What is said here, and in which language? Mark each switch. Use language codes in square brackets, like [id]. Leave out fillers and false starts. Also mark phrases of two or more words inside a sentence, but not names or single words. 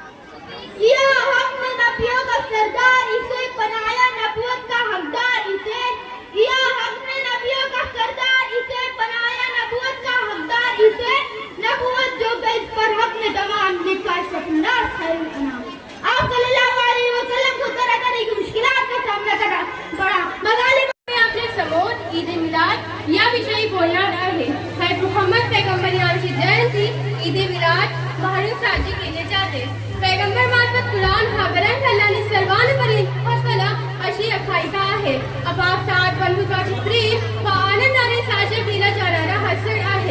[ur] کیا ہم نے نبیوں کا سردار اسے بنایا نبوت کا حقدار اسے، کیا ہم نے نبیوں کا سردار اسے بنایا نبوت کا حقدار اسے، نبوت جو بیس پر حق نے تمام لکھا شکندار خیر انام۔ آپ [ar] صلی اللہ علیہ وسلم [ur] کو طرح طرح کی مشکلات کا سامنا کرنا پڑا، مغالب [mr] आपले समोर ईद ए मिलाद याविषयी बोलणार आहे। हजरत मुहम्मद पैगंबर यांची जयंती ईद ए मिलाद म्हणून साजरी केली जाते। पैगंबर मार्फत कुराण हा ग्रंथ अल्लाहने सर्वांपर्यंत पोहोचवला अशी आख्यायिका आहे। आपापसात बंधुत्वाची प्रेम व आनंदाने साजरा केला जाणारा हा सण आहे।